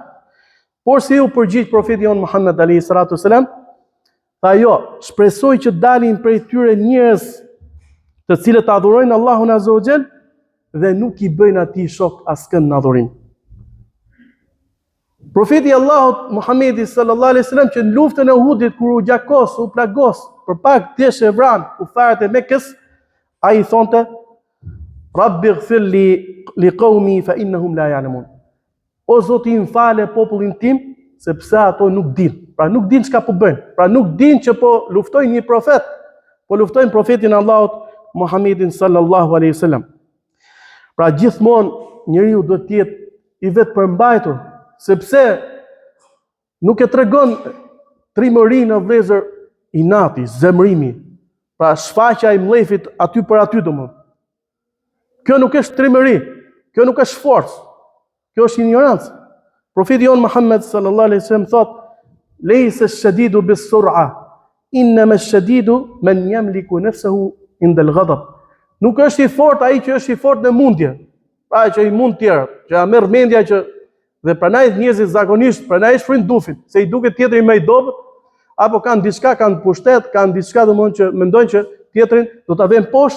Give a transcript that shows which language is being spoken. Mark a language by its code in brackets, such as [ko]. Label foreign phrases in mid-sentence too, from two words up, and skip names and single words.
[sq] Por si u përgjigj profeti jon Muhammed [ar] عليه الصلاة والسلام, [sq] tha jo, shpresoj që dalin prej tyre njerëz të cilët adhurojnë Allahun [ar] عز وجل [sq] dhe nuk i bëjnë atij shok askën në adhurim. Profeti Allahut Muhamedi [ar] صلى الله عليه وسلم [sq] që në luftën e Uhudit kur u gjakos, u plagos, për pak desh e vran kufarët e Mekës, ai thonte: [ar] رب اغفر لقومي فإنهم لا يعلمون. [sq] O Zoti, im fale popullin tim, sepse ato nuk dinë. Pra nuk dinë çka po bëjnë. Pra nuk dinë që po luftojnë një profet, po luftojnë profetin Allahut Muhammedin [ar] صلى الله عليه وسلم. [sq] Pra gjithmonë njeriu duhet të jetë i vetë përmbajtur, sepse nuk e tregon trimërinë në vëllezër inati, zemrimi, pra shfaqja e mllefit aty për aty domosdoshmë. Kjo nuk është trimëri, kjo nuk është forcë, kjo është ignorancë. Profeti jon Muhammed [ar] صلى الله عليه وسلم thotë: "ليس الشديد بالصرعة إنما الشديد من يملك نفسه عند الغضب." [sq] Nuk është i fortë ai që është i fortë në mundje, pra që i mund tjerë, që ja merr mendja që dhe pranaj njerëzit zakonisht pranaj shfryn dufin, se i duket tjetri më i dobët, apo kanë diçka, kanë pushtet, kanë diçka domthonjë që mendojnë që tjetrin do ta vënë poshtë.